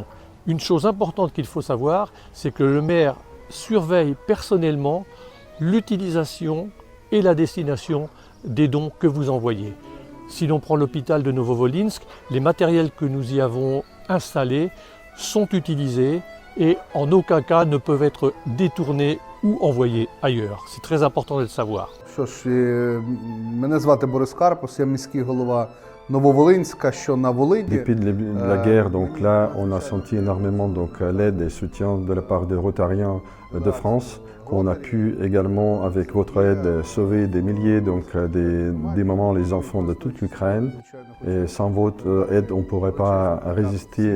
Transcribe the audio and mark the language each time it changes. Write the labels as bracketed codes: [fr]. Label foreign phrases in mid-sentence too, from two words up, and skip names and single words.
[fr] Une chose importante qu'il faut savoir, c'est que le maire surveille personnellement l'utilisation et la destination des dons que vous envoyez. Si l'on prend l'hôpital de Novovolinsk, les matériels que nous y avons installés sont utilisés et en aucun cas ne peuvent être détournés ou envoyés ailleurs. C'est très important de le savoir. [uk] Мене звати Борис Карпус, я міський голова Нововолинська, що на Волині. [fr] Depuis le début de la guerre, là, on a senti énormément l'aide et le soutien de la part des Rotariens de France, qu'on a pu également, avec votre aide, sauver des milliers des mamans, les enfants de toute l'Ukraine. Et sans votre aide, on ne pourrait pas résister.